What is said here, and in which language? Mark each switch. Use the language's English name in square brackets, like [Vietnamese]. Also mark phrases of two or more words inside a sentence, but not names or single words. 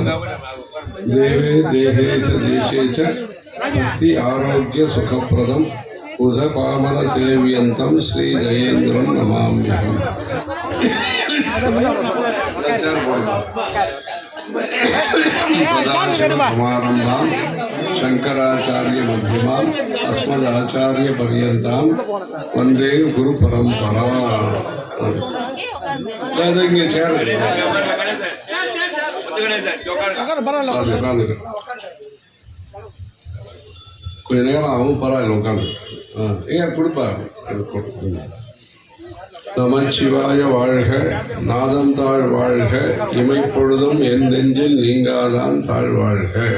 [Sanskrit] देवे देहे च देशे च भक्ति आरोग्य सुखप्रदं उदपामर सेव्यन्तं श्री जयेन्द्रं नमाम्यहम्। समारंभां शंकराचार्य मध्यमाम् अस्मदाचार्य पर्यन्तां वन्दे गुरु परंपरा। [Tamil] கொஞ்ச நேரம் ஆகும், பரவாயில்ல உட்காந்து ஏன் கொடுப்பா. நமச்சிவாய வாழ்க, நாதம் தாழ் வாழ்க, இமைப்பொழுதும் என் நெஞ்சில் நீங்காதான் தாழ் வாழ்க.